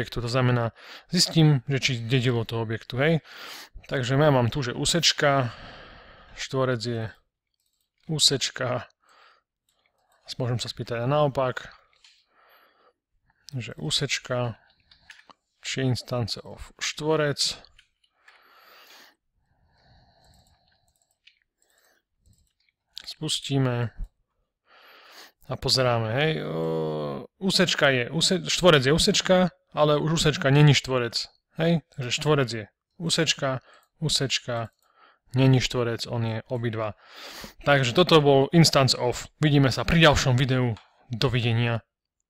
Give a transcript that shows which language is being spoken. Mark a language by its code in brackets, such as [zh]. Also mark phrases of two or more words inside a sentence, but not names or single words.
[sk] To znamená, zistím, že či dedilo toho objektu. Hej? Takže ja mám tu, že úsečka, štvorec je úsečka, môžem sa spýtať aj naopak, že úsečka, či [en] instance of [sk] štvorec. Spustíme a pozeráme, hej, úsečka je, štvorec je úsečka, ale už úsečka není štvorec, hej, takže štvorec je úsečka, není štvorec, on je obidva. Takže toto bol [en] instance of. [sk] Vidíme sa pri ďalšom videu. Dovidenia.